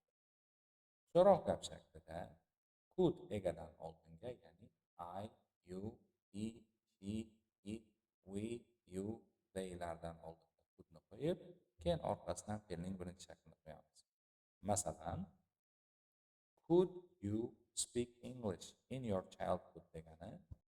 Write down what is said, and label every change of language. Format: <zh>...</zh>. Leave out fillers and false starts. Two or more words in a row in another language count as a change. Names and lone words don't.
<uz>So'roq gap shaklida could egadan oldinga, ya'ni</uz> <en>I, you, he, she, it, we, you,</en> <uz>theylardan oldinga couldni qo'yib, keyin orqasidan fe'lning birinchi shaklini qo'yamiz. Masalan,</uz> <en>could you speak English in your childhood degani</en>